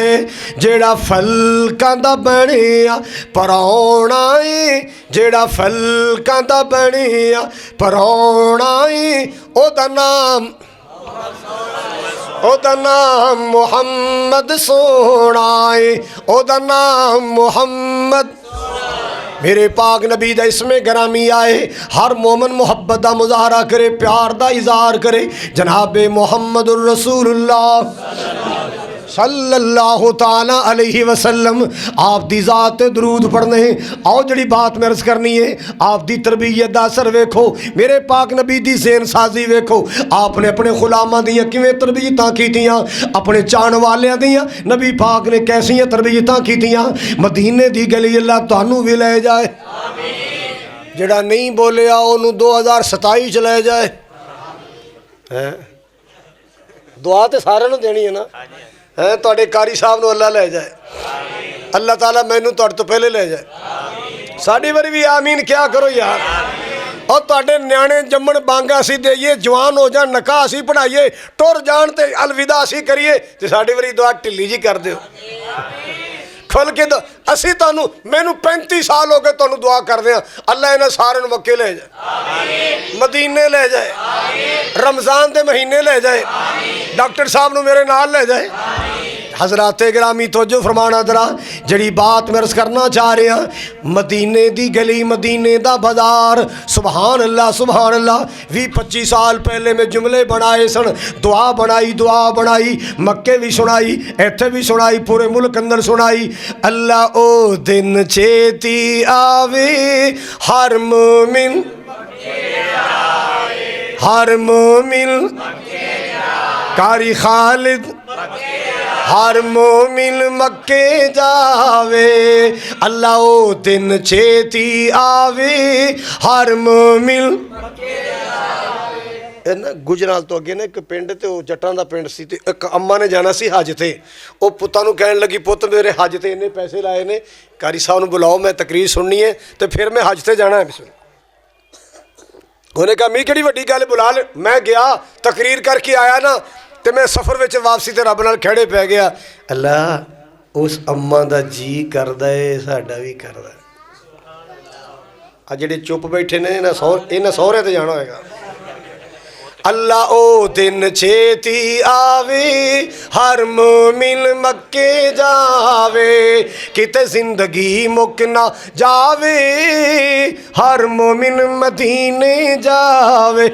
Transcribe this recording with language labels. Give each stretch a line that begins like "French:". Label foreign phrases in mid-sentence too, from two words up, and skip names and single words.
Punjabi: جیہڑا فلکاں دا بنیا پروہنا ہے، جیہڑا فلکاں دا بنیا پروہنا ہے، اوہدا نام، اوہدا نام محمد سوہنا ہے، اوہدا نام محمد. میرے پاک نبی دا اسمِ گرامی آئے، ہر مومن محبت دا مظاہرہ کرے، پیار دا اظہار کرے. جناب
Arabic: محمد رسول اللہ صلی اللہ تعالی علیہ وسلم
Punjabi: آپ دی ذات تے درود پڑھنے. آؤ جیہڑی بات میں عرض کرنی ہے، آپ دی تربیت دا اثر ویکھو، میرے پاک نبی دی ذہن سازی ویکھو. آپ نے اپنے غلاماں دیاں کیویں تربیتاں کیتیاں، اپنے چاہن والیاں دیاں نبی پاک نے کیسیاں تربیتاں کیتیاں. مدینے دی گلی اللہ تہانوں وی لے جائے، جیہڑا نہیں بولیا اوہنوں 2027 چ لے جائے. ہیں دعا تے ساریاں نوں دینی ہے نا، ہے تہاڈے قاری صاحب نوں اللہ لے جائے، اللہ تعالی مینوں تہاڈے توں پہلے لے جائے. ساڈی واری وی آمین کیا کرو یار۔ اور تہاڈے نیانے جمن بانگاں اسی دئیے، جوان ہو جان نکاح اسی پڑھائیے، ٹر جان تے الوداع اسی کریے، تے ساڈی واری دعا ڈھلی جئی کر دیو. کھل کے دیو اسی تہانوں، مینوں 35 سال ہو گئے تہانوں دعا کردے آں، اللہ اینہاں سارے نوں مکے لے جائے، مدینے لے جائے، رمضان کے مہینے لے جائے، ڈاکٹر صاحب نوں میرے نال لے جائے. حضراتِ گرامی توجہ فرمانا ذرا، جیہڑی بات میں عرض کرنا چاہ رہا، مدینے دی گلی، مدینے دا بازار,
Arabic: سبحان اللہ سبحان اللہ.
Punjabi: 20-25 سال پہلے میں جملے بنائے سن، دعا بنائی، مکے وی سنائی، ایتھے وی سنائی، پورے ملک اندر سنائی. اللہ او دن چھیتی آوے، ہر مومن قاری خالد، ہر مومن مکے جاوے. اللہ او دن چھیتی آوے، ہر مومن نا. گجرال توں اگے نا اک پنڈ، تو جٹاں دا پنڈ سی، تے اک اماں نے جانا سی حج تے، او پتاں نوں کہن لگی، پتر میرے حج تے اینے پیسے لائے نے، قاری صاحب نوں بلاؤ، میں تقریر سننی ہے، تو فیر میں حج تے جانا ہے. انہاں کہیا می کہیڑی وڈی گل، بلا لے. میں گیا تقریر کر کے آیا نا، تو میں سفر میں واپسی تے رب نال کھڑے پے گیا. اللہ اس اماں دا جی کردا ہے، ساڈا وی کردا. آ جیہڑے چپ بیٹھے نے، اینہاں سوہرے تے جانا ہوئے گا. اللہ او دن چھیتی آوے، ہر مومن مکے جاوے، کتے زندگی مک نہ جاوے، ہر مومن مدینے جاوے.